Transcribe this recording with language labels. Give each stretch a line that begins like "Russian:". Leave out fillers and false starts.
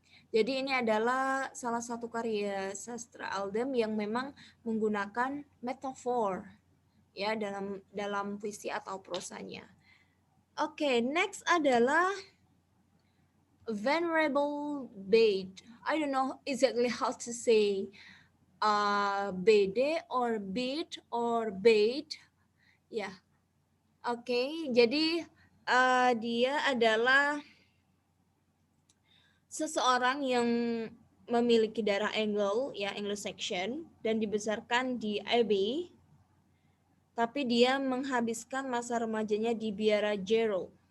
Indonesian: Jadi ini adalah salah satu karya sastra Aldhelm yang memang menggunakan metafor, ya, dalam puisi atau prosanya. Oke, next adalah Venerable Bede.
English: I don't know exactly how to say Bede or Bede or Bede.
Indonesian: Ya, oke. Jadi dia adalah seseorang yang memiliki darah Anglo-Saxon, dan dibesarkan di Abbey, tapi dia menghabiskan masa remajanya di Biara Jero.